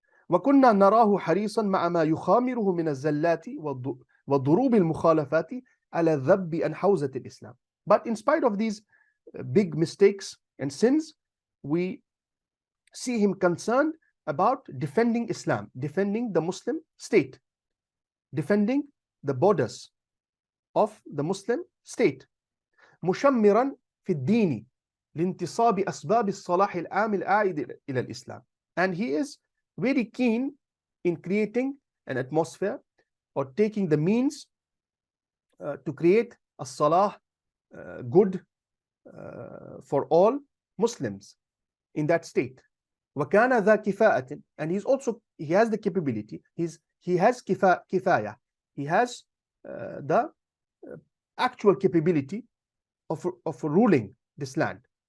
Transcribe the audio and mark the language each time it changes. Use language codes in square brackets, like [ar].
[ar] وَكُنَّا نَرَاهُ حَرِيصًا مَعَ مَا يُخَامِرُهُ مِنَ الزَّلَّاتِ وَضُرُوبِ الْمُخَالَفَاتِ عَلَى الذَّبِّ أَنْ حَوْزَةِ الْإِسْلَامِ. [en] But in spite of these big mistakes and sins, we see him concerned about defending Islam, defending the Muslim state, defending the borders of the Muslim state. [ar] مشمرا في الدين لانتصاب أسباب الصلاح العام العائد إلى الإسلام. [en] And he is very keen in creating an atmosphere or taking the means to create a salah, good for all Muslims in that state. [ar] وَكَانَ ذَا كِفَاءَةٍ, [en] and he has the capability, he has kifaya, he has the actual capability of ruling this land.